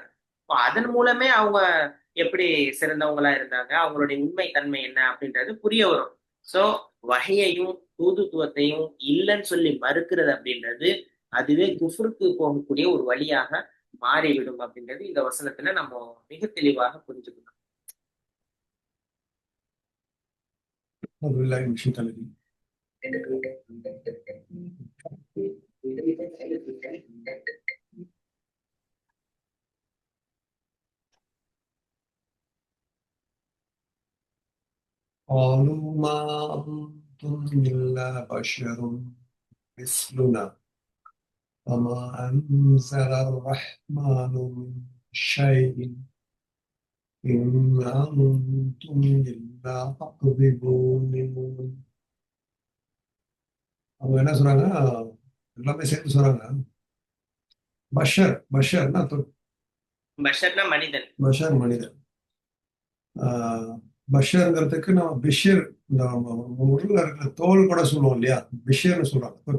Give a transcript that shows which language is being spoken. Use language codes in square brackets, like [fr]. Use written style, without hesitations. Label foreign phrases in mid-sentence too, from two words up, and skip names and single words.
[ta] அப்ப அதன் மூலமே அவங்க எப்படி சிறந்தவங்களா இருந்தாங்க, அவங்களுடைய உண்மை தன்மை என்ன அப்படின்றது புரிய வரும். சோ வஹையையும் தூதுத்துவத்தையும் இல்லைன்னு சொல்லி மறுக்கிறது அப்படின்றது அதுவே குஃப்ருக்கு போகக்கூடிய ஒரு வழியாக மாறிவிடும் அப்படின்றது இந்த வசனத்துல நம்ம மிக தெளிவாக புரிஞ்சுக்கணும். [ar] أعوذ بالله من الشيطان الرجيم. قالوا ما أنتم إلا بشر مثلنا وما أنزل الرحمن من شيء إن أنتم إلا تكذبون. [ta] அவங்க என்ன சொல்றாங்க, எல்லாமே சேர்த்து சொல்றாங்க. பஷர்னா பஷர்னா மனிதன். பஷர் மனிதன். பஷர்ங்கிறதுக்கு நம்ம பிஷர், இந்த உடல்ல இருக்கிற தோல் கூட சொல்லுவோம் இல்லையா, பிஷர்னு சொல்றாங்க.